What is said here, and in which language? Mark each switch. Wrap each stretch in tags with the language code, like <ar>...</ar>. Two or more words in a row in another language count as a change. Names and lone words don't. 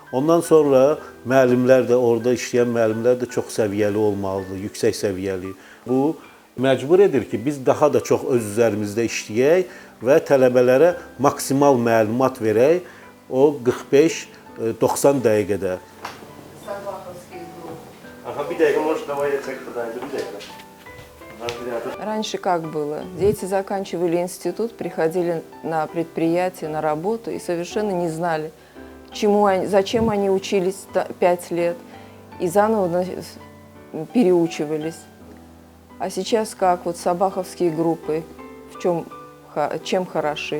<az>Ondan sonra müəllimlər də, orada işləyən müəllimlər də çox səviyyəli olmalıdır, yüksək səviyyəli. Bu məcbur edir ki, biz daha da çox öz üzərimizdə işləyək və tələbələrə maksimal məlumat verək o 45-90 dəqiqədə. Aha, bir dəqiqə,</az> <ru>может, давай я çək задание,</ru> <az>bir dəqiqə.</az> <ru>Раньше как было? Дети заканчивали институт, приходили на предприятие, на работу и совершенно не знали, зачем они учились 5 лет. И заново переучивались. А сейчас как вот сабаховские группы, чем хороши?</ru>